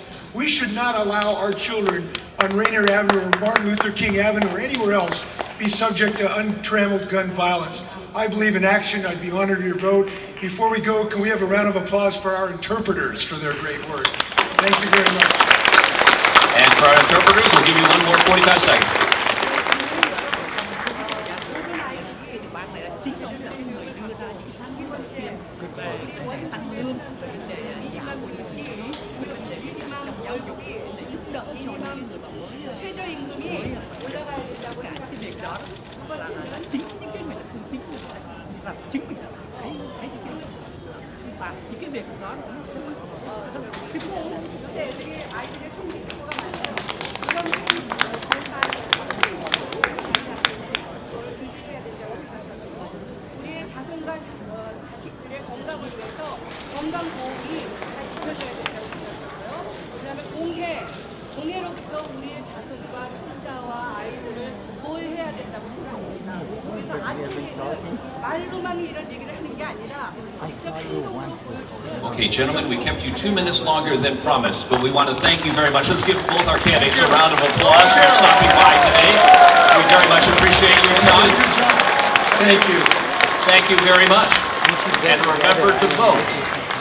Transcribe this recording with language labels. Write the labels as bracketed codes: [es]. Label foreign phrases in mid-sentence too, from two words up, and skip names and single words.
[en] We should not allow our children on Rainier Avenue or Martin Luther King Avenue or anywhere else be subject to untrammeled gun violence. I believe in action. I'd be honored to your vote. Before we go, can we have a round of applause for our interpreters for their great work? Thank you very much. And for our interpreters, we'll give you one more 45 seconds. [ko] 모든 아이들이 지금 [vi] người đưa ra những sáng kiến đầu tiên về tăng lương, về vấn đề giảm phụ phí, về vấn đề trong giáo dục để giúp đỡ cho những người mà mới [ko] 최저임금이 올라가야 된다고 [vi] cả cái việc đó là chính những cái người là chính người là chính mình đã thấy cái và những cái việc đó nó rất là [ko] 요새 애들이 아이들의 총기 사고가 많아요. 이런 조절해야 된다고 생각하고 우리의 자손과 자식들의 건강을 위해서 건강보험이 잘 지켜져야 된다고 생각하고요. 그다음에 공해로부터 우리의 자손과 손자와 아이들을 보호해야 된다고 생각합니다. 그래서 아트리는 말로만 이런 얘기를 하는 게 아니라 직접 행동으로 보여주는 [en] Okay, gentlemen, we kept you 2 minutes longer than promised, but we want to thank you very much. Let's give both our candidates a round of applause for stopping by today. We very much appreciate your time. Thank you. Thank you very much. And remember to vote.